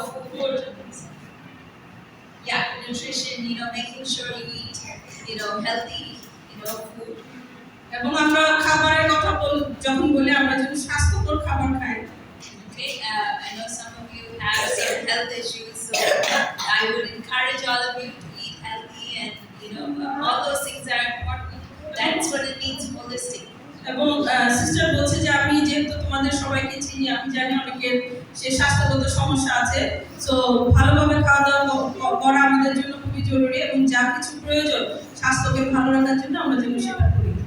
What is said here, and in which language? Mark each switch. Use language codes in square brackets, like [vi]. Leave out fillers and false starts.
[en] Food. Yeah, nutrition. Making sure you eat, healthy, food. [bn] এবং আমরা খাবারের কথা যখন বলি, আমরা যেন স্বাস্থ্যকর খাবার খাই। [en] Okay, I know some of you have some health issues, so I would encourage all of you to eat healthy, and all those things are important. That's what it means holistic. [bn] এবং sister বলছে যে আমি যেহেতু তোমাদের সবাইকে চিনি, আমি জানি অনেকের সে স্বাস্থ্যগত সমস্যা আছে, তো ভালোভাবে খাওয়া দাওয়া করা আমাদের জন্য খুবই জরুরি, এবং যা কিছু প্রয়োজন স্বাস্থ্যকে ভালো রাখার জন্য আমরা যেন সেটা করি।